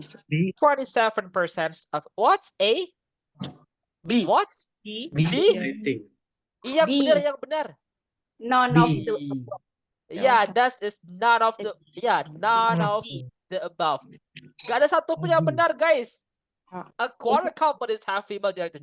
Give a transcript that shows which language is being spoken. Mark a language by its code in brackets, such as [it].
[en] 27% of what's A? B. What? B. B? I think. [id] Yang [en] B. [id] benar, yang benar. [en] None of the Yeah, that is none of the above. [id] Gak ada satu pun yang benar, guys. [en] A quarter companies have female director.